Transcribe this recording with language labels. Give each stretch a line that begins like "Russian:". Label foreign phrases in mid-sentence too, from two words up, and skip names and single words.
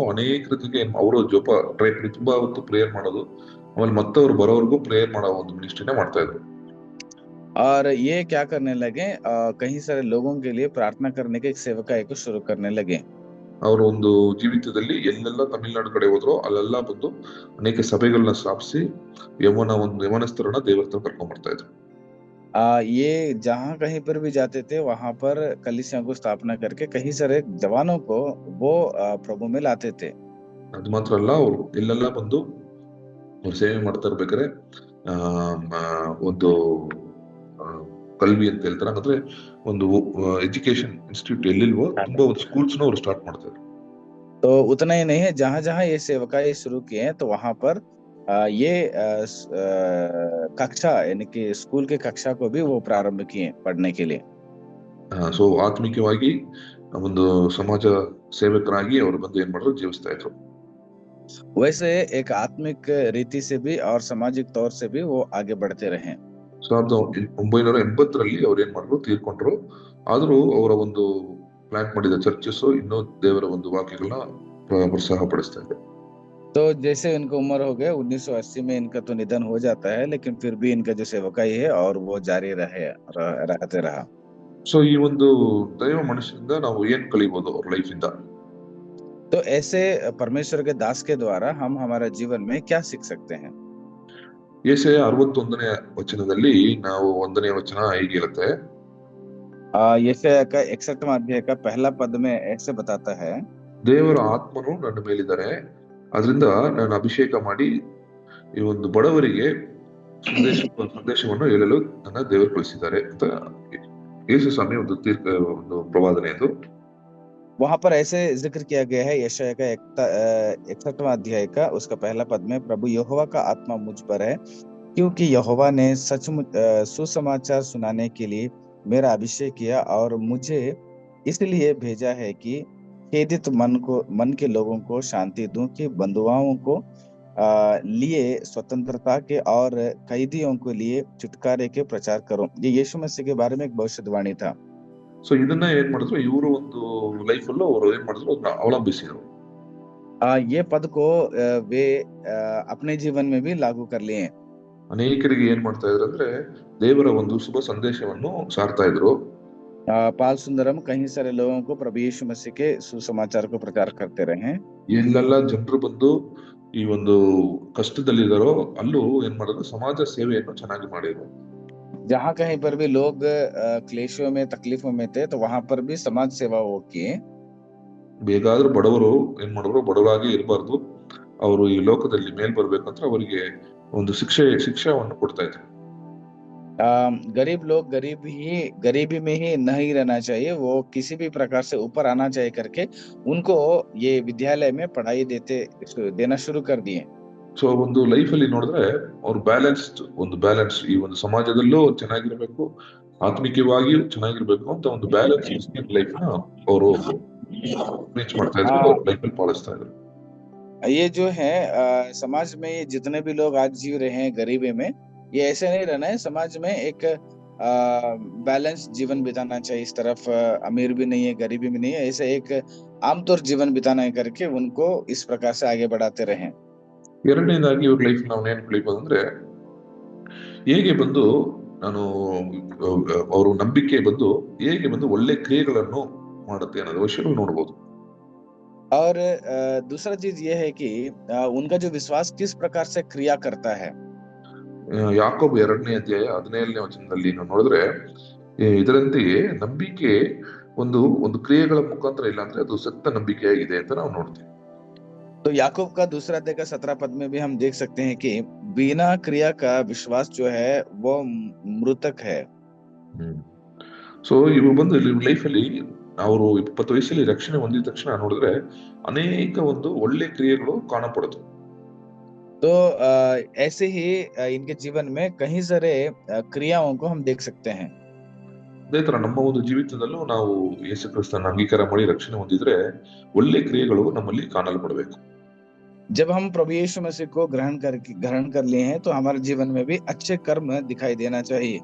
Kannada: ಅನೇಕ ರೀತಿಗೆ ಅವರು ಜೊಪ ತುಂಬಾ ಹೊತ್ತು ಪ್ರೇಯರ್ ಮಾಡೋದು, ಆಮೇಲೆ ಮತ್ತೆ ಅವ್ರು ಬರೋವರೆಗೂ ಪ್ರೇಯರ್ ಮಾಡೋ ಒಂದು ಮಿನಿಸ್ಟ್ರಿನ ಮಾಡ್ತಾ ಇದ್ರು.
Hindi: और ये क्या करने लगे, कई सारे लोगों के लिए प्रार्थना करने के एक सेवकाई को शुरू करने लगे।
Kannada: ಅವರು ಒಂದು ಜೀವಿತದಲ್ಲಿ ಎಲ್ಲೆಲ್ಲ ತಮಿಳ್ನಾಡು ಕಡೆ ಹೋದ್ರು ಅಲ್ಲೆಲ್ಲ ಬಂದು ಅನೇಕ ಸಭೆಗಳನ್ನ ಸ್ಥಾಪಿಸಿ ಯಮನಸ್ಥರನ್ನ ದೇವರ ಹತ್ರ ಕರ್ಕೊಂಡ್ ಬರ್ತಾ ಇದ್ರು.
Hindi: ये जहाँ कहीं पर भी जाते थे वहां पर कलीसिया को स्थापना करके कई सारे जवानों को वो प्रभु में लाते थे।
Kannada: ಅದು ಮಾತ್ರ ಅಲ್ಲ, ಅವ್ರು ಎಲ್ಲೆಲ್ಲ ಬಂದು ಅವ್ರು ಸೇವೆ ಮಾಡ್ತಾ ಇರ್ಬೇಕಾದ್ರೆ ಒಂದು ಕಲ್ವಿ ಅಂತ ಹೇಳ್ತಾರೆ, ಅಂದ್ರೆ ಒಂದು
English: education institute
Kannada: ಎಲ್ಲಿಲ್ವೋ ತುಂಬಾ ಒಂದು ಸ್ಕೂಲ್ಸ್ ನ ಅವ್ರು ಸ್ಟಾರ್ಟ್ ಮಾಡ್ತಾ ಇದ್ರು.
Hindi: तो उतना ही नहीं है, जहाँ जहाँ ये सेवकाई शुरू किए हैं तो वहां पर ये कक्षा यानी कि स्कूल के कक्षा को भी वो प्रारंभ किए पढ़ने के लिए।
Kannada: ಸೊ ಆತ್ಮಿಕವಾಗಿ ಒಂದು ಸಮಾಜ ಸೇವಕರಾಗಿ ಅವರು ಬಂದು ಏನ್ ಮಾಡಿದ್ರು, ಜೀವಿಸ್ತಾ ಇದ್ರು.
Hindi: वैसे एक आत्मिक रीति से भी और सामाजिक तौर से भी वो आगे बढ़ते रहे।
Kannada: 1980ರಲ್ಲಿ ಅವ್ರು ಏನ್ ಮಾಡಿದ್ರು, ತೀರ್ಕೊಂಡ್ರು. ಆದ್ರೂ ಅವರ ಒಂದು ಪ್ಲಾಂಟ್ ಮಾಡಿದ ಚರ್ಚಸ್ ಇನ್ನೂ ದೇವರ ಒಂದು ವಾಕ್ಯಗಳನ್ನ ಪ್ರೋತ್ಸಾಹ ಪಡಿಸ್ತಾ ಇದೆ.
Hindi: तो जैसे इनको उम्र हो गया 1980 में इनका तो निधन हो जाता है, लेकिन फिर भी इनका जो सेवकाई है और वो जारी रहते रहा।
Kannada: ಸೊ ಈ ಒಂದು ದೈವ ಮನುಷ್ಯನಿಂದ ನಾವು ಏನ್ ಕಲಿಬಹುದು ಅವ್ರ ಲೈಫ್ ಇಂದ?
Hindi: तो ऐसे परमेश्वर के दास के द्वारा हम हमारे जीवन में क्या सीख सकते हैं?
Kannada: ಯೆಶಾಯ 61ನೇ ವಚನದಲ್ಲಿ ನಾವು 1ನೇ ವಚನ ಹೀಗಿರುತ್ತೆ.
Hindi: यशायाह का 61वां अध्याय का पहला पद में ऐसे बताता है,
Kannada: ದೇವರ ಆತ್ಮನು ನನ್ನ ಮೇಲಿದ್ದಾರೆ, ಅದರಿಂದ ನಾನು ಅಭಿಷೇಕ ಮಾಡಿ ಈ ಒಂದು ಬಡವರಿಗೆ ಸಂದೇಶವನ್ನು ಹೇಳಲು ನನ್ನ ದೇವರು ಕಳಿಸಿದ್ದಾರೆ ಅಂತ ಯೇಸು ಸ್ವಾಮಿ ಒಂದು ಒಂದು ಪ್ರವಾದನೆ ಇದು.
Hindi: वहां पर ऐसे जिक्र किया गया है यशायाह का 61वां अध्याय का उसका पहला पद में, प्रभु यहोवा का आत्मा मुझ पर है, क्योंकि यहोवा ने सचमुच सुसमाचार सुनाने के लिए मेरा अभिषेक किया और मुझे इसलिए भेजा है कि खेदित मन के लोगों को शांति दूं, कि बंधुआओं को लिए स्वतंत्रता के और कैदियों को लिए छुटकारे के प्रचार करूं। ये यीशु मसीह के बारे में एक भविष्यवाणी था।
Kannada: ಸೊ ಇದನ್ನ ಏನ್ ಮಾಡಿದ್ರು, ಇವರು ಒಂದು ಲೈಫ್ ಅಲ್ಲೂ ಅವರು ಏನ್ ಮಾಡಿದ್ರು, ಅದನ್ನ ಅವಲಂಬಿಸಿದ್ರು.
Hindi: ये पद को वे अपने जीवन में भी लागू कर लिए।
Kannada: ಅನೇಕರಿಗೆ ಏನ್ ಮಾಡ್ತಾ ಇದ್ರು ಅಂದ್ರೆ ದೇವರ ಒಂದು ಶುಭ ಸಂದೇಶವನ್ನು ಸಾರ್ತಾ ಇದ್ರು.
Hindi: पाल सुंदरम कई सारे लोगों को प्रभु यीशु मसीह के सुसमाचार को प्रचार करते रहे।
Kannada: ಎಲ್ಲೆಲ್ಲ ಜನರು ಬಂದು ಈ ಒಂದು ಕಷ್ಟದಲ್ಲಿದ್ದಾರೋ ಅಲ್ಲೂ ಏನ್ ಮಾಡಿದ್ರು, ಸಮಾಜ ಸೇವೆಯನ್ನು ಚೆನ್ನಾಗಿ ಮಾಡಿದ್ರು.
Hindi: जहाँ कहीं पर भी लोग क्लेशों में तकलीफों में थे, तो वहां पर भी समाज सेवा वो किए।
Kannada: ಹೇಗಾದ್ರೂ ಬಡವರು ಏನ್ ಮಾಡಿದ್ರು, ಬಡವರಾಗಿ ಇರಬಾರ್ದು, ಅವರು ಈ ಲೋಕದಲ್ಲಿ ಮೇಲ್ ಬರ್ಬೇಕಂದ್ರೆ ಅವರಿಗೆ ಒಂದು ಶಿಕ್ಷಾವನ್ನು ಕೊಡ್ತಾ ಇದ್ರು.
Hindi: गरीब लोग गरीबी में ही नहीं रहना चाहिए, वो किसी भी प्रकार से ऊपर आना चाहिए करके उनको ये विद्यालय में पढ़ाई देना शुरू कर दिए।
Kannada: ಸೊ ಒಂದು ಲೈಫ್ ಅಲ್ಲಿ ನೋಡಿದ್ರೆ ಅವ್ರು ಬ್ಯಾಲೆನ್ಸ್ ಈ ಒಂದು ಸಮಾಜದಲ್ಲೂ ಚೆನ್ನಾಗಿರ್ಬೇಕು, ಆತ್ಮಿಕವಾಗಿಯೂ ಚೆನ್ನಾಗಿರ್ಬೇಕು ಅಂತ ಒಂದು
English: balance life
Kannada: ನ ಅವರು ರೀಚ್ ಮಾಡ್ತಾ ಇದ್ರು, ಅವ್ರ ಲೈಫ್ ಅಲ್ಲಿ ಪಾಲಿಸ್ತಾ ಇದ್ರು.
Hindi: ये जो है समाज में ये जितने भी लोग आज जीव रहे हैं गरीबी में, ये ऐसे नहीं रहना है। समाज में एक बैलेंस जीवन बिताना चाहिए। इस तरफ अमीर भी नहीं है, गरीबी भी नहीं है, ऐसे एक आमतौर जीवन बिताना है करके उनको इस प्रकार से आगे बढ़ाते रहे।
Kannada: ಎರಡನೇದಾಗಿ ಇವ್ರ ಲೈಫ್ ನಾವು ಏನ್ ಕಲಿಬಹುದು ಅಂದ್ರೆ, ಹೇಗೆ ಬಂದು ನಾನು ಅವರು ನಂಬಿಕೆ ಬಂದು ಹೇಗೆ ಬಂದು ಒಳ್ಳೆ ಕ್ರಿಯೆಗಳನ್ನು ಮಾಡುತ್ತೆ ಅನ್ನೋದು ವಿಷಯಗಳು ನೋಡಬಹುದು.
Hindi: और दूसरा चीज ये है कि उनका जो विश्वास किस प्रकार से क्रिया करता है।
Kannada: ಯಾಕೋಬ 2ನೇ ಅಧ್ಯಾಯ 17ನೇ ವಚನದಲ್ಲಿ ನಾವು ನೋಡಿದ್ರೆ, ಇದರಂತೆಯೇ ನಂಬಿಕೆ ಒಂದು ಕ್ರಿಯೆಗಳ ಮುಖಾಂತರ ಇಲ್ಲ ಅಂದ್ರೆ ಅದು ಸತ್ತ ನಂಬಿಕೆಯಾಗಿದೆ ಅಂತ ನಾವು ನೋಡ್ತೀವಿ.
Hindi: तो याकूब का दूसरा अध्याय का 17 पद में भी हम देख सकते हैं कि बिना क्रिया का विश्वास जो है वो मृतक है।
Kannada: ಸೊ ಇವು ಬಂದು ಲೈಫ್ ಅಲ್ಲಿ ಅವರು 20 ವಯಸ್ಸಲ್ಲಿ ರಕ್ಷಣೆ ಹೊಂದಿದ ತಕ್ಷಣ ನೋಡಿದ್ರೆ ಅನೇಕ ಒಂದು ಒಳ್ಳೆ ಕ್ರಿಯೆಗಳು ಕಾಣಪಡುತ್ತೆ.
Hindi: तो ऐसे ही इनके जीवन में कई सारे क्रियाओं को हम देख सकते हैं।
Kannada: ಅದೇ ತರ ನಮ್ಮ ಒಂದು ಜೀವಿತದಲ್ಲೂ ನಾವು ಯೇಸು ಕ್ರಿಸ್ತನ ಅಂಗೀಕಾರ ಮಾಡಿ ರಕ್ಷಣೆ ಹೊಂದಿದ್ರೆ ಒಳ್ಳೆ ಕ್ರಿಯೆಗಳು ನಮ್ಮಲ್ಲಿ ಕಾಣಲ್ಪಡಬೇಕು.
Hindi: जब हम प्रभु यीशु मसीह को ग्रहण कर लिए हैं, तो हमारे जीवन में भी अच्छे कर्म दिखाई देना चाहिए।